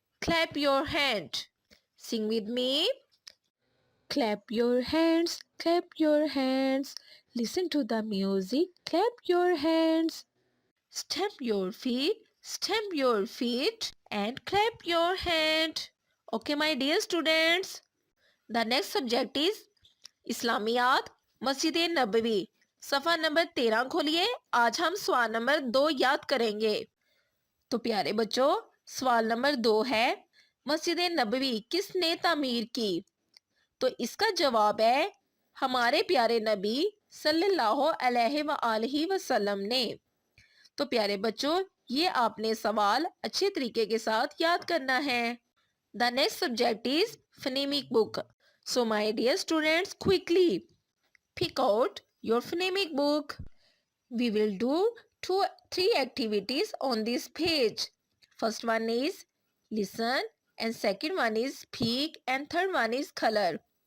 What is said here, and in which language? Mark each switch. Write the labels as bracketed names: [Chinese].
[English] Clap your hand. Sing with me. Clap your hands, clap your hands. Listen to the music, clap your hands. Stamp your feet and clap your hand. Okay, my dear students. The next subject is [Hindi] इस्लामियात मस्जिद नबवी सफ़ा number 13 खोलिए। आज हम सवाल number 2 याद करेंगे। तो प्यारे बच्चों, सवाल नंबर 2 है, मस्जिद नबवी किसने तामीर की? तो इसका जवाब है हमारे प्यारे नबी सल्लल्लाहु अलैहि वसल्लम ने। तो प्यारे बच्चों, ये आपने सवाल अच्छे तरीके के साथ याद करना है। [English] The next subject is phonemic book. So my dear students, quickly pick out your phonemic book. We will do 3 activities on this page. First one is listen, and second one is speak, and third one is color.